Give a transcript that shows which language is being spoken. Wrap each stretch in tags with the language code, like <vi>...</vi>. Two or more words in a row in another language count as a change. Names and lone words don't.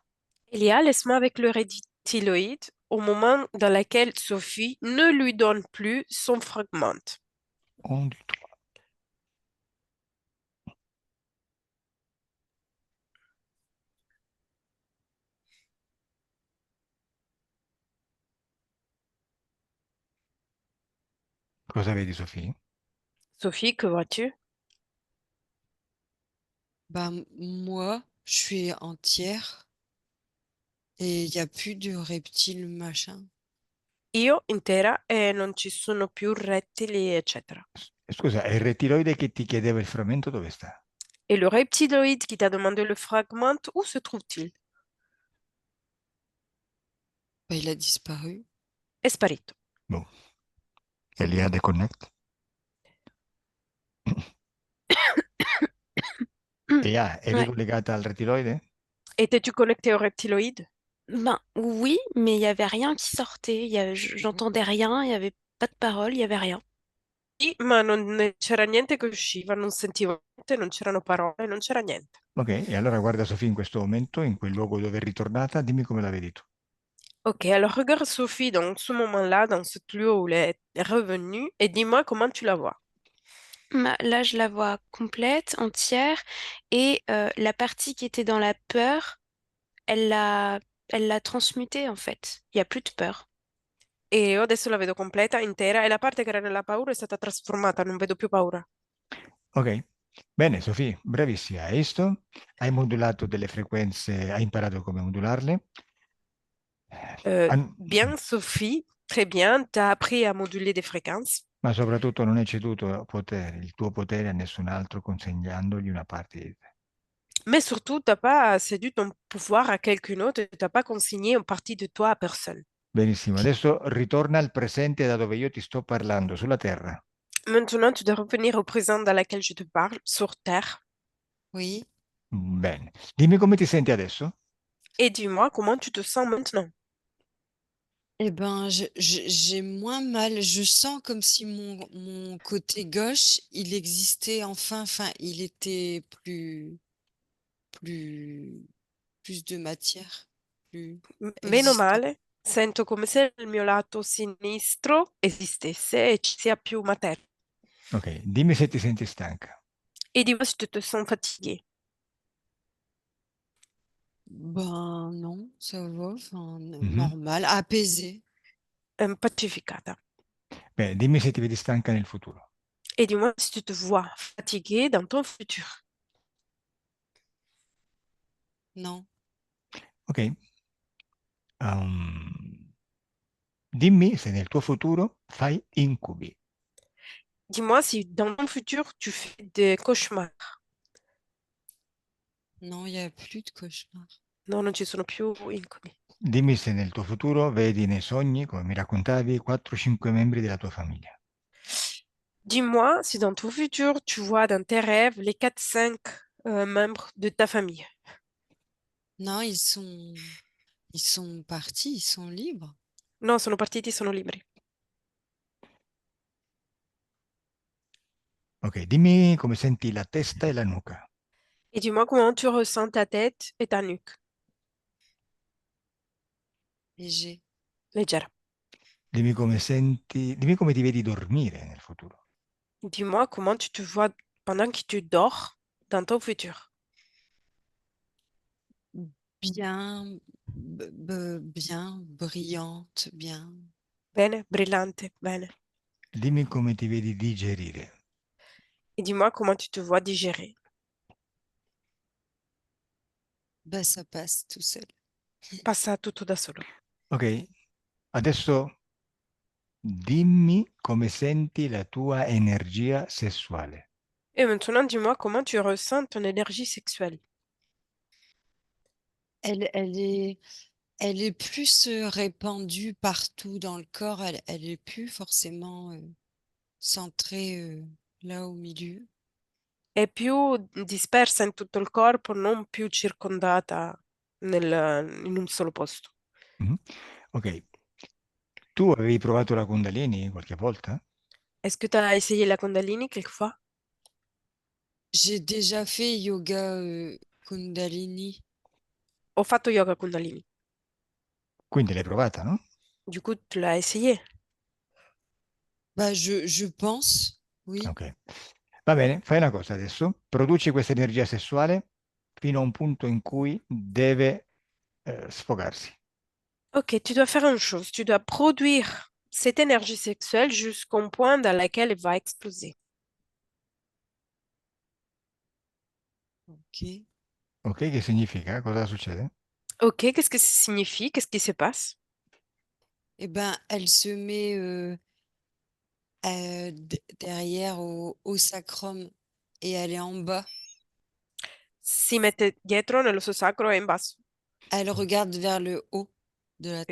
<fr>Elia, laisse-moi avec le reptiloïde au moment dans lequel Sophie ne lui donne plus son fragment.</fr> <it>Un, due, tre. Cosa vedi, Sofì?</it> <fr>Sophie, que vois-tu? Bah, moi, je suis entière et il n'y a plus de reptiles, machin.</fr> <it>Io intera e non ci sono più rettili, eccetera. Scusa, è il rettiloide che ti chiedeva il frammento dove sta?</it> <fr>Et le reptiloïde qui t'a demandé le fragment, où se trouve-t-il? Bah, il a disparu.</fr> <it>È sparito. Boh. Elia, deconnect. Elia, eri</it> <fr>Ouais.</fr> <it>collegata al rettiloide?</it> <fr>Étais-tu connecté au reptiloïde? Ben oui, mais il y avait rien qui sortait. J'entendais rien, il y avait pas de parole, il y avait rien.</fr> <it>Sì, ma non c'era niente che usciva, non sentivo niente, non c'erano parole, non c'era niente. Ok, e allora guarda Sofì in questo momento, in quel luogo dove è ritornata, dimmi come la vedi tu.</it> <fr>Ok, alors regarde Sophie dans ce moment-là, dans ce lieu où elle est revenue, et dis-moi comment tu la vois. Là, je la vois complète, entière, et la partie qui était dans la peur, elle l'a, elle l'a transmutée en fait. Il y a plus de peur.</fr> <it>E io adesso la vedo completa, intera, e la parte che era nella paura è stata trasformata, non vedo più paura. Ok, bene Sofì, bravissima, hai visto? Hai modulato delle frequenze, hai imparato come modularle.</it> <fr>Bien, Sophie, très bien, tu as appris à moduler des fréquences.</fr> <it>Ma soprattutto non hai ceduto il tuo potere a nessun altro consegnandogli una parte di te.</it> <fr>Mais surtout, tu n'as pas cédé ton pouvoir à quelqu'un autre, tu n'as pas consigné une partie de toi à personne.</fr> <it>Benissimo, adesso ritorna al presente da dove io ti sto parlando, sulla Terra.</it> <fr>Maintenant, tu dois revenir au présent dans lequel je te parle, sur Terre, Oui.</fr> <it>Bene, dimmi come ti senti adesso?</it> <fr>et dis-moi comment tu te sens maintenant. Eh ben, j'ai moins mal. Je sens comme si mon côté gauche, il existait enfin. Enfin, il était plus, plus de matière, plus</fr> <it>Meno</it> <fr>existant.</fr> <it>male, sento come se il mio lato sinistro esistesse e ci sia più materia. Ok, dimmi se ti senti stanca.</it> <fr>Et dis-moi si tu te sens fatigué, Ben non, ça va. Enfin, Mhm. normal, apaisé.</fr> <it>pacificata. Bene, dimmi se ti vedi stanca nel futuro.</it> <fr>Et dis-moi si tu te vois fatigué dans ton futur. Non, Ok.</fr> <it>Dimmi se nel tuo futuro fai incubi.</it> <fr>Dis-moi si dans ton futur tu fais des cauchemars. non, il n'y a plus de cauchemar.</fr> <it>No, non ci sono più incubi. Dimmi se nel tuo futuro vedi nei sogni, come mi raccontavi, 4-5 membri della tua famiglia.</it> <fr>Dis-moi si dans ton futur tu vois dans tes rêves les 4-5 membres de ta famille. Non, ils sont partis, ils sont libres.</fr> <it>No, sono partiti, sono liberi. Ok, dimmi come senti la testa e la nuca.</it> <fr>Et dis-moi comment tu ressens ta tête et ta nuque. Léger.</fr> <it>Leggera. Dimmi come senti, dimmi come ti vedi dormire nel futuro.</it> <fr>Dis-moi comment tu te vois pendant que tu dors dans ton futur. Bien, bien, brillante, bien.</fr> <it>Bene, brillante, bene. Dimmi come ti vedi digerire.</it> <fr>Et dis-moi comment tu te vois digérer. Bah, ça passe tout seul.</fr> <it>Passa tutto da solo. Ok, adesso dimmi come senti la tua energia sessuale.</it> <fr>Et maintenant, dis-moi comment tu ressens ton énergie sexuelle. Elle, elle est, elle est plus répandue partout dans le corps. Elle est plus forcément centrée là au milieu.</fr> <it>È più dispersa in tutto il corpo, non più circondata in un solo posto. Mhm. Ok, tu avevi provato la Kundalini qualche volta?</it> <fr>Est-ce que tu as essayé la Kundalini quelquefois? J'ai déjà fait yoga Kundalini.</fr> <it>Ho fatto yoga Kundalini. Quindi l'hai provata, no?</it> <fr>Du coup, tu l'as essayé. Bah, je pense, oui. Ok.</fr> <it>Va bene, fai una cosa adesso. Produci questa energia sessuale fino a un punto in cui deve sfogarsi.</it> <fr>Ok, tu dois faire une chose. Tu dois produire cette énergie sexuelle jusqu'au point dans lequel elle va exploser. Ok.</fr> <it>Ok, che significa? Cosa succede?</it> <fr>Ok, qu'est-ce que ça signifie? Qu'est-ce qui se passe? Eh ben, elle se met derrière au sacrum et elle est en bas.</fr> <it>Si mette dietro nell'osso sacro e in basso</it> <fr>Elle regarde vers le haut de la</fr>